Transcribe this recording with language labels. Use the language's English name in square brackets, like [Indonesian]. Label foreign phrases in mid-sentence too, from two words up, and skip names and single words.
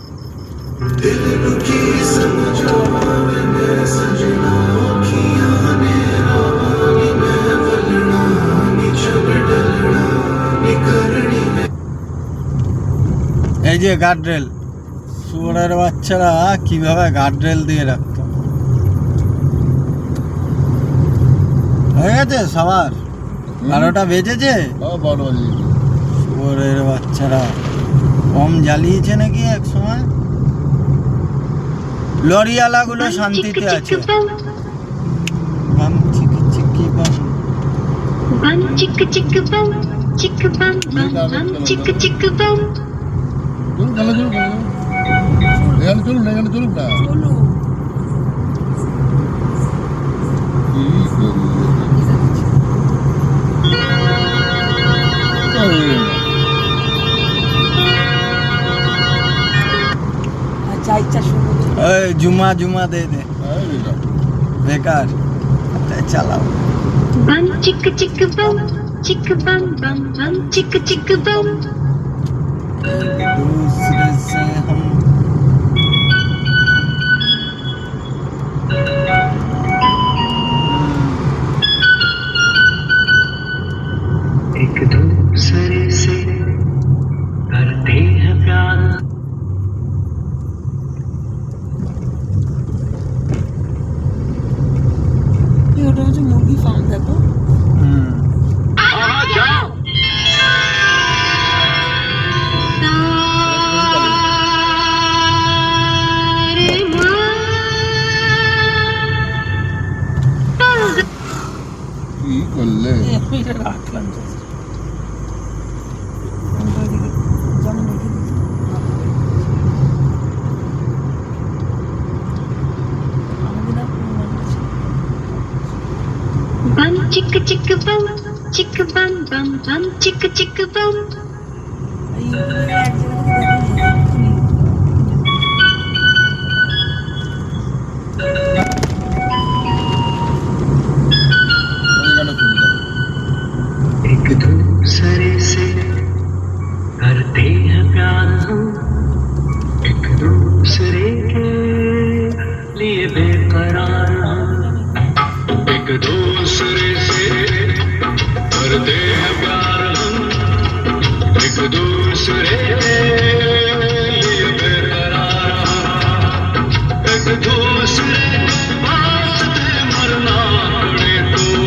[Bangla] এই যে গার্ডরেল শুয়োরের বাচ্চারা কিভাবে গার্ডরেল দিয়ে রাখতো হয়ে গেছে সবার 12টা বেজেছে 12 বাজে শুয়োরের বাচ্চারা কম জ্বালিয়েছে নাকি এক সময় লরিওয়ালাগুলো শান্তিতে আছে। বাম চিকি চিকি বাম। Bum chicka chicka bum, chicka bum bum bum, chicka chicka bum. চলুন তাহলে, চলুন এখানে চলুন, এখানে চলুন না। চলো কি করলে? আরে না। আর যা ইচ্ছা শুরু করো। [Hindi] ओई जुम्मा जुम्मा दे दे, [Bangla] আরে না। বেকার চালাও। Bum chicka chicka bum, chicka bum bum bum, chicka chicka bum. [Hindi] दूसरे से हम एक दूसरे से करते हैं प्यार [Bangla] ওটা হচ্ছে মুরগি ফার্ম, দেখো কি করলে? এটা রাখলাম just। আমরা ওইদিকে যেমন রেখে দিয়েছি। আমাদের আর কোনো মনে আছে না। Bum chicka chicka bum, chicka bum bum bum, chicka chicka bum. এই ইউটিউবে এক জায়গা থেকে দেখে নিয়েছি। এখানে চলুন তাহলে। [Hindi] एक दूसरे से करते हैं प्यार हम एक दूसरे के लिए बेकरार हम एक दूसरे से करते हैं प्यार हम एक दूसरे के लिए बेकरार हम एक दूसरे वास्ते मरना पड़े तो